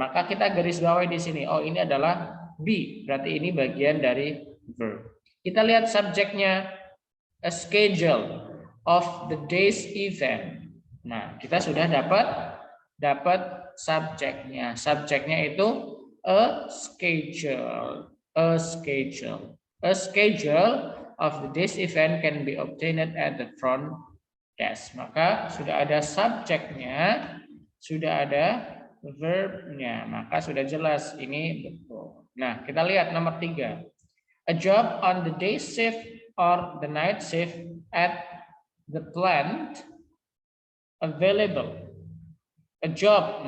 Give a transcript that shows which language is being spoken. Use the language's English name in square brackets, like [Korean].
[Indonesian] Maka kita garis bawahi di sini. Oh, ini adalah be, berarti ini bagian dari verb. Kita lihat subjeknya, a schedule of the day's event. Nah, kita sudah dapat subjeknya. Subjeknya itu a schedule. [English] A schedule. A schedule of the day's event can be obtained at the front desk. [Indonesian] Maka sudah ada subjeknya, sudah ada verbnya, maka sudah jelas ini betul. [English] Nah, kita lihat nomor 3. A job on the day shift or the night shift at the plant available. A job.